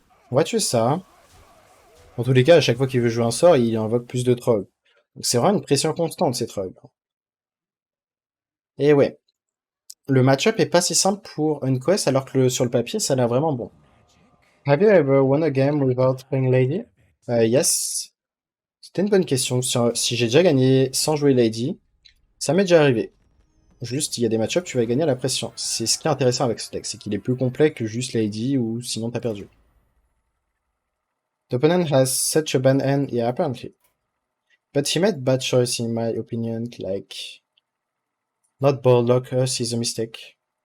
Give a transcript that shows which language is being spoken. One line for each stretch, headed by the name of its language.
French: On va tuer ça. Dans tous les cas, à chaque fois qu'il veut jouer un sort, il invoque plus de trolls. Donc c'est vraiment une pression constante, ces trolls. Et ouais. Le match-up est pas si simple pour Unquest, alors que sur le papier, ça a l'air vraiment bon.
English: Have you ever won a game without playing Lady? Yes.
French: C'était une bonne question. Si j'ai déjà gagné sans jouer Lady, ça m'est déjà arrivé. Juste, il y a des match-ups, tu vas gagner à la pression. C'est ce qui est intéressant avec ce deck, c'est qu'il est plus complet que juste Lady ou sinon t'as perdu.
English: The opponent has such a bad hand, yeah, apparently. But he made bad choice in my opinion, like... Not board lock us is a mistake.